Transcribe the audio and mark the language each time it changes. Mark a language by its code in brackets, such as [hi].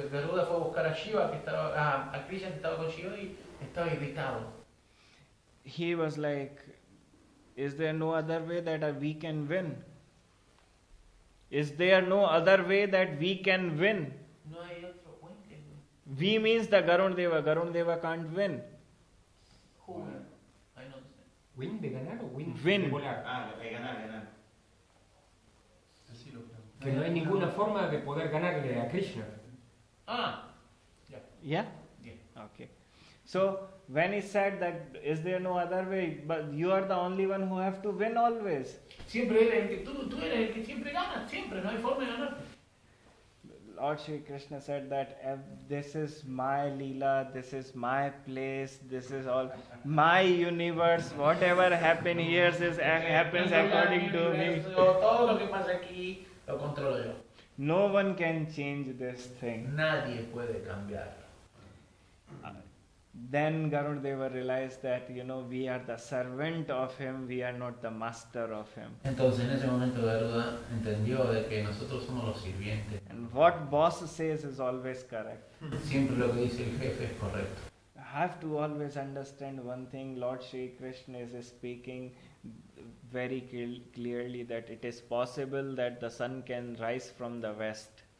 [es] Garuda fue a buscar a Shiva, a Krishna que estaba con Shiva y estaba irritado. [en] He was like, is there no other way that we can win? Is there no other way that we can win? [es] No hay otro puente. [en] We means the Garudadeva. Garudadeva can't win. Who win? I don't understand. [es] ¿Win de ganar o win [en] Win. [es] de volar? ganar. Que no hay ninguna forma de poder ganarle a Krishna. [en] Yeah? Okay. So when he said that, is there no other way? But you are the only one who have to win always. [es] Siempre eres el que tú eres el que siempre ganas, siempre, no hay forma de ganar. [en] Lord Krsn said that this is my Leela, this is my place, this is all my universe. Whatever happens here happens according to me. [es] Todo lo que pasa aquí lo controlo yo. [en] No one can change this thing. [es] Nadie puede cambiar. [en] Then Garudadeva realized that, we are the servant of him, we are not the master of him. [es] Entonces en ese momento Garuda entendió de que nosotros somos los sirvientes. [en] And what boss says is always correct. [es] Siempre lo que dice el jefe es correcto. [en] I have to always understand one thing. Lord Krsn is speaking very clearly that it is possible that the sun can rise from the west.